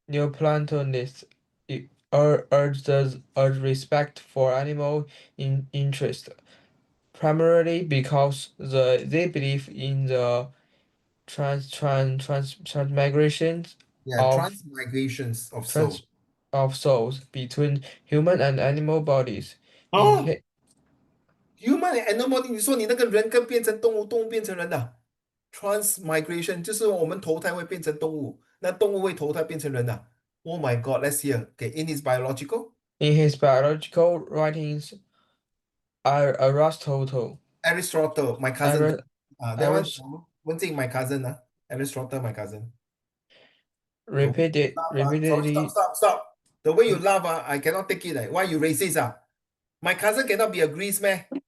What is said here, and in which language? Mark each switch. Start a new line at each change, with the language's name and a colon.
English: Neoplatonists urge respect for animal interest, primarily because they believe in the transmigrations Yeah, of transmigrations of soul. trans of souls between human and animal bodies. In 哦 he- Human and animal，
Chinese: 你说你那个人跟变成动物，动物变成人的transmigration，就是我们投胎会变成动物，那动物会投胎变成人的。
English: Oh my God, let's hear. Okay, in his biological, in his biological writings, Aristotle Aristotle, my cousin. Ari- That one, Aris- one thing, my cousin. Aristotle, my cousin. The way you repeated laugh, sorry, stop, repeatedly stop, stop. The way you laugh, I cannot take it. Why you racist? My cousin cannot be a Greece man.